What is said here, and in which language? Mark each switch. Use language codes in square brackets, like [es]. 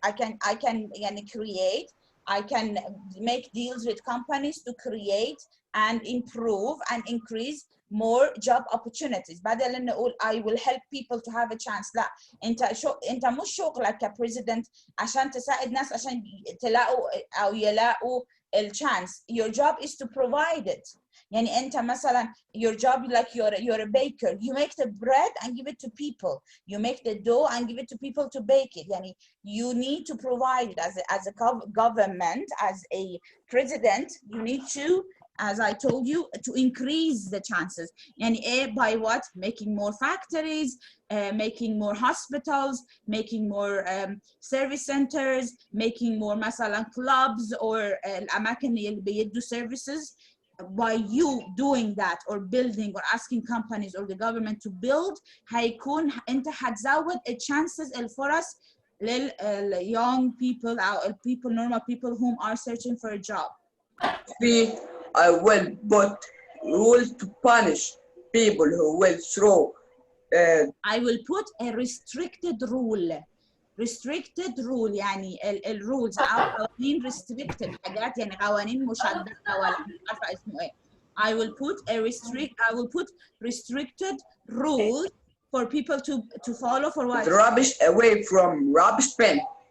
[en] I can [ar] يعني [en] create. I can make deals with companies to create and improve and increase more job opportunities. [ar] بدل نقول [en] I will help people to have a chance. [ar] لا انت مش شغلك كبريزيدنت عشان تساعد ناس عشان تلاقوا او يلاقوا الchance. [en] Your job is to provide it. [ar] يعني انت مثلا [en] your job like you're a baker. You make the bread and give it to people. You make the dough and give it to people to bake it. [ar] يعني [en] you need to provide it as a government, as a president. You need to, as I told you, to increase the chances. And by what? Making more factories, making more hospitals, making more service centers, making more [ar] مثلا [en] clubs or [ar] الأماكن اللي بيدوا [en] services. By you doing that or building or asking companies or the government to build, [ar] هيكون انت هتزود [en] chances [ar] الفرص لل [en] young people or people, normal people whom are searching for a job. I will put rules to punish people who will throw. I will put a restricted rule. Restricted rule [ar] يعني الrules أو قوانين restricted حاجات يعني قوانين مشددة ولا مش عارفة اسمه إيه. [en] I will put restricted rules for people to follow for what? The rubbish away from rubbish bin.